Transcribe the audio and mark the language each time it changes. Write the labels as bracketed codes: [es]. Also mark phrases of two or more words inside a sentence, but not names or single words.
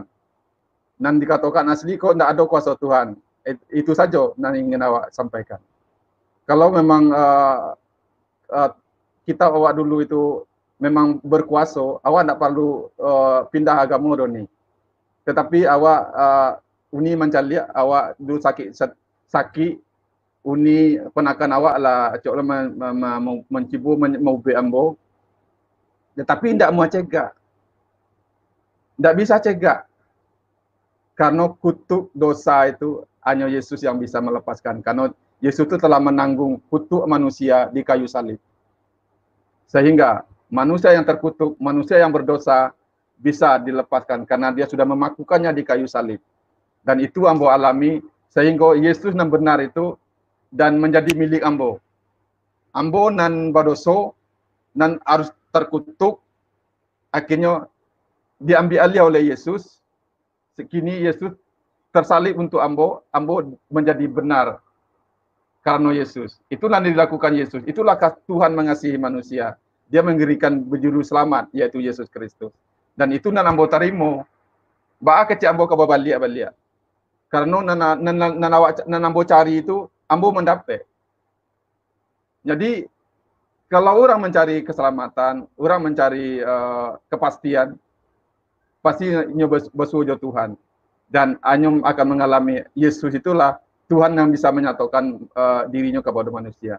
[id] Nan dikatakan asli kok tidak ada kuasa Tuhan. Itu saja yang ingin awak sampaikan. Kalau memang kita awak dulu itu memang berkuasa, awak tidak perlu pindah agama nih. Tetapi awak Uni mencari awak dulu sakit Uni penakan awak lah cok mencibu mau ambo. Tetapi tidak mau cegah. Tidak bisa cegah. Karena kutuk dosa itu hanya Yesus yang bisa melepaskan. Karena Yesus itu telah menanggung kutuk manusia di kayu salib. Sehingga manusia yang terkutuk, manusia yang berdosa bisa dilepaskan. Karena dia sudah memakukannya di kayu salib. Dan itu ambo alami. Sehingga Yesus yang benar itu dan menjadi milik ambo. [min] Ambo nan badoso, nan harus terkutuk. [id] Akhirnya diambil alih oleh Yesus. Kini Yesus tersalib untuk ambo menjadi benar karena Yesus. Itulah yang dilakukan Yesus. Itulah Tuhan mengasihi manusia. Dia memberikan juru selamat, yaitu Yesus Kristus. [min] Dan itu nan ambo tarimo. Kecil ambo ke balik. [id] Karena nan ambo cari itu, ambo mendapat. Jadi, kalau orang mencari keselamatan, orang mencari kepastian, pasti bersujo Tuhan. Dan anyum akan mengalami Yesus itulah Tuhan yang bisa menyatakan dirinya kepada manusia.